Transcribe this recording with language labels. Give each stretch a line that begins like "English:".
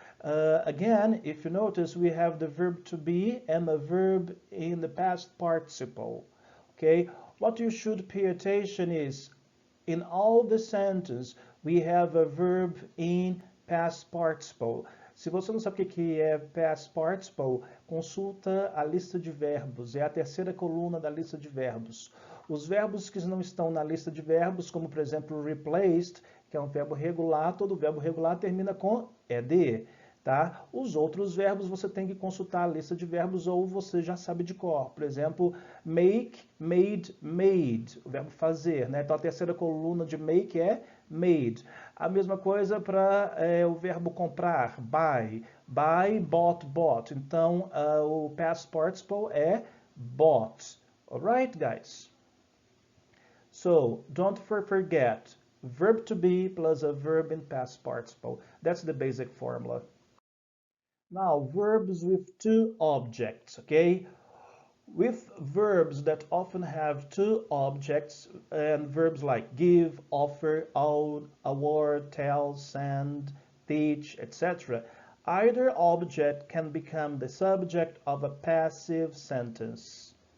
English: Again, if you notice, we have the verb to be and a verb in the past participle. Okay, what you should pay attention is in all the sentences we have a verb in past participle.
Portuguese: Se você não sabe o que é past participle, consulta a lista de verbos. É a terceira coluna da lista de verbos. Os verbos que não estão na lista de verbos, como por exemplo replaced, que é um verbo regular, todo verbo regular termina com ed. tá? Os outros verbos você tem que consultar a lista de verbos ou você já sabe de cor. Por exemplo, make, made, made, o verbo fazer, né? Então a terceira coluna de make é made. A mesma coisa para o verbo comprar, buy, buy, bought, bought. Então o past participle é bought.
English: Alright, guys? So don't forget, verb to be plus a verb in past participle. That's the basic formula. Now, verbs with two objects, okay? With verbs that often have two objects, and verbs like give, offer, owe, award, tell, send, teach, etc., either object can become the subject of a passive sentence.